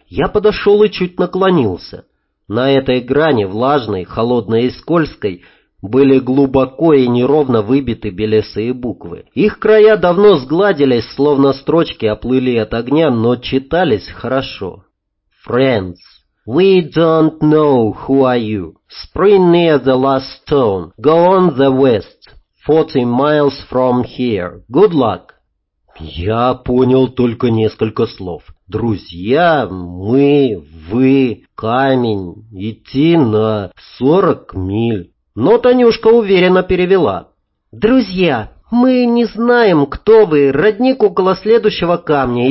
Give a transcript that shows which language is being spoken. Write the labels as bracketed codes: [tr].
[ru] Я подошел и чуть наклонился. На этой грани, влажной, холодной и скользкой, были глубоко и неровно выбиты белесые буквы. Их края давно сгладились, словно строчки оплыли от огня, но читались хорошо. [en] «Friends, we don't know who are you. Spring near the last stone. Go on the west, 40 miles from here. Good luck!» [ru] Я понял только несколько слов. «Друзья, мы, вы, камень, идти на 40 миль». Но Танюшка уверенно перевела. «Друзья, мы не знаем, кто вы. Родник около следующего камня.